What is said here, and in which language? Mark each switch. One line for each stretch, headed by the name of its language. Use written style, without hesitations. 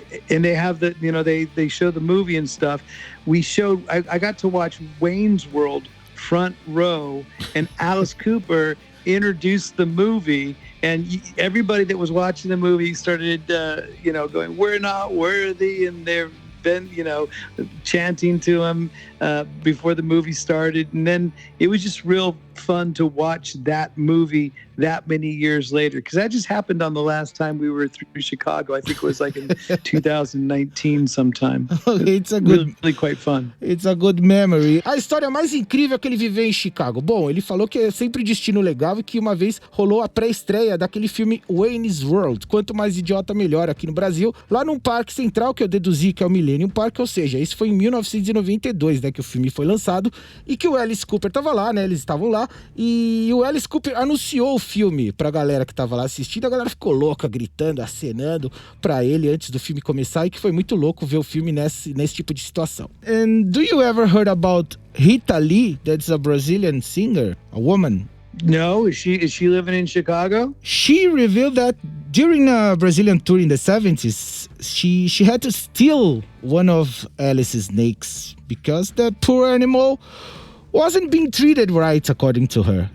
English: And they have they show the movie and stuff. I got to watch Wayne's World front row, and Alice Cooper introduced the movie, and everybody that was watching the movie started going, "We're not worthy," and they're been chanting to him. before the movie started. And then it was just real fun to watch that movie that many years later, because that just happened on the last time we were through Chicago. I think it was like in 2019 sometime. It's a good, really quite fun. It's a good memory.
Portuguese: A história mais incrível é que ele viveu em Chicago. Bom, ele falou que é sempre destino legal e que uma vez rolou a pré-estreia daquele filme Wayne's World, Quanto Mais Idiota Melhor, aqui no Brasil, lá num parque central que eu deduzi que é o Millennium Park, ou seja, isso foi em 1992, né, que o filme foi lançado e que o Alice Cooper tava lá, né, eles estavam lá e o Alice Cooper anunciou o filme pra galera que tava lá assistindo, a galera ficou louca, gritando, acenando pra ele antes do filme começar e que foi muito louco ver o filme nesse tipo de situação.
English: And do you ever heard about Rita Lee, that's a Brazilian singer, a woman? No, is she living in Chicago? She revealed that during a Brazilian tour in the 70s, she had to steal one of Alice's snakes because the poor animal wasn't being treated right, according to her.